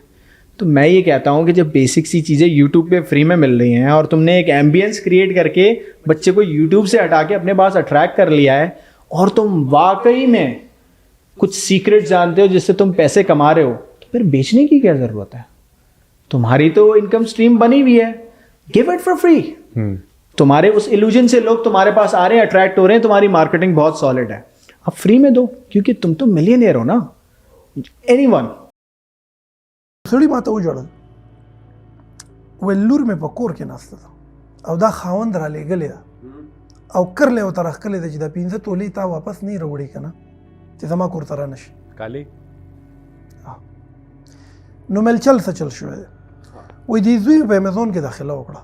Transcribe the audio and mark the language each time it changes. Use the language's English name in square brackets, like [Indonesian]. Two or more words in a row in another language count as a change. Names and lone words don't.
[Hindi] तो मैं ये कहता हूँ कि जब बेसिक सी चीज़ें यूट्यूब पे फ्री में मिल रही हैं और तुमने एक एम्बियंस क्रिएट करके बच्चे को यूट्यूब से हटा के अपने पास अट्रैक्ट कर लिया है और तुम वाकई में कुछ सीक्रेट जानते हो जिससे तुम पैसे कमा रहे हो, तो फिर बेचने की क्या ज़रूरत है? तुम्हारी तो इनकम स्ट्रीम बनी हुई है, [English] give it for free. [Hindi] तुम्हारे उस इल्यूजन से लोग तुम्हारे पास आ रहे हैं, अट्रैक्ट हो रहे हैं, तुम्हारी मार्केटिंग बहुत सॉलिड है, अब फ्री में दो, क्योंकि तुम तो मिलियनियर हो ना. एनीवन [Pashto] سړي ما ته وژړل ویل لور مې په کور کې ناسته ده او دا خاوند رالېږلې ده او کرلی ورته راښکلې ده چې دا 15 تولې تا واپس نه یې راوړې که نه چې زما کور ته رانشي. काली نو مل چل څه چل شوی دی وایي دې زوی په امیزون کې داخله وکړه